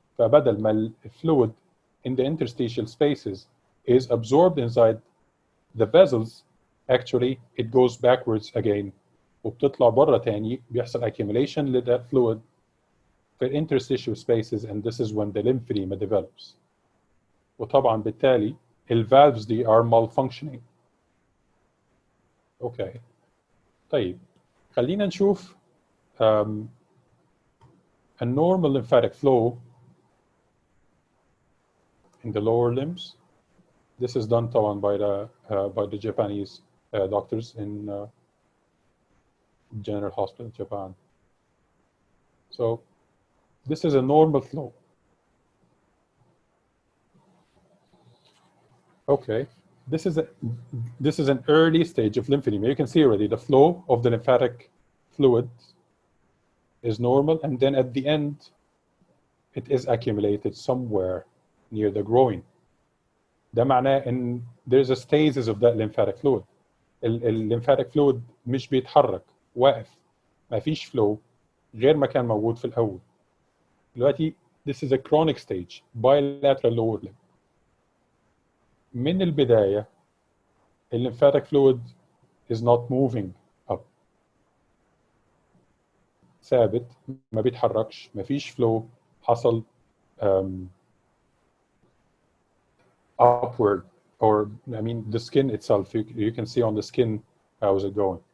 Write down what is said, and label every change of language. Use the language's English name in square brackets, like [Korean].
[Arabic] فبدل ما [English] fluid in the interstitial spaces is absorbed inside the vessels, actually it goes backwards again [Arabic] وبتطلع بره تاني, [English] بيحصل accumulation للthat fluid في interstitial spaces, and this is when the lymphedema develops. [Arabic] وطبعا بالتالي الvalves دي [English] are malfunctioning. Okay. [Arabic] طيب خلينا نشوف [English] a normal lymphatic flow in the lower limbs. This is done طبعا by the Japanese doctors in General Hospital, Japan. So this is a normal flow. Okay, this is an early stage of lymphedema. You can see already the flow of the lymphatic fluid is normal, and then at the end it is accumulated somewhere near the groin. [Arabic] ده معناه ان [English] there's a stasis of that lymphatic fluid. [Arabic] lymphatic fluid مش بيتحرك, واقف, ما فيش flow غير ما كان موجود في الأول. [English] دلوقتي this is a chronic stage, bilateral lower limb. [Arabic] من البداية [English] lymphatic fluid is not moving up, [Arabic] ثابت, ما بيتحركش, ما فيش [English] flow, حصل upward, or I mean the skin itself, you can see on the skin how is it going.